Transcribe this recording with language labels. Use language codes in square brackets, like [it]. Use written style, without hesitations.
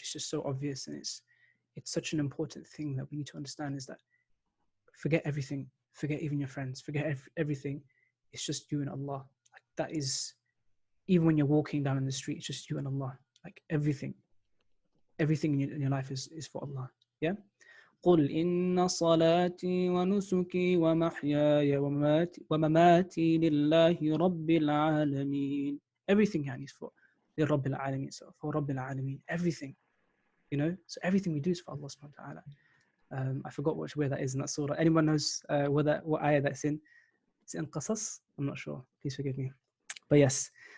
[en] It's just so obvious, and it's such an important thing that we need to understand, is that forget everything, forget even your friends, forget everything. It's just you and Allah. Like, that is, even when you're walking down in the street, it's just you and Allah. Like, everything in your life is for Allah. Yeah. [ar] قل إن صلاتي ونسكي ومحياي ومماتي لله رب العالمين. [en] Everything is for [ar] لرب العالمين. [en] So for [ar] رب العالمين, [en] everything. So everything we do is for Allah subhanahu wa ta'ala. I forgot where that is in that surah. Anyone knows what ayah that's in? Is it in Qasas? I'm not sure. Please forgive me. But yes.